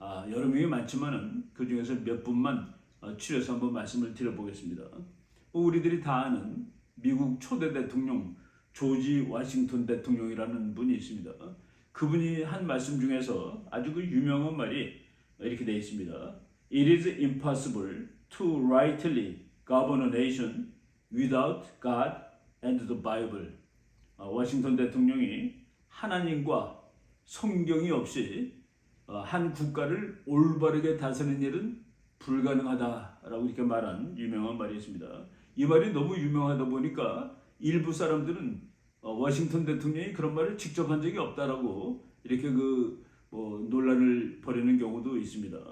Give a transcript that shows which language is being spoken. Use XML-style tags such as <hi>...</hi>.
<ko>여러 명이 많지만은 그 중에서 몇 분만 추려서 한번 말씀을 드려보겠습니다. 우리들이 다 아는 미국 초대 대통령 조지 워싱턴 대통령이라는 분이 있습니다. 그분이 한 말씀 중에서 아주 그 유명한 말이 이렇게 되어 있습니다.</ko> <en>It is impossible to rightly govern a nation without God and the Bible.</en> <ko>워싱턴 대통령이 하나님과 성경이 없이 한 국가를 올바르게 다스리는 일은 불가능하다라고 이렇게 말한 유명한 말이 있습니다. 이 말이 너무 유명하다 보니까 일부 사람들은 워싱턴 대통령이 그런 말을 직접 한 적이 없다라고 이렇게 논란을 벌이는 경우도 있습니다.</ko>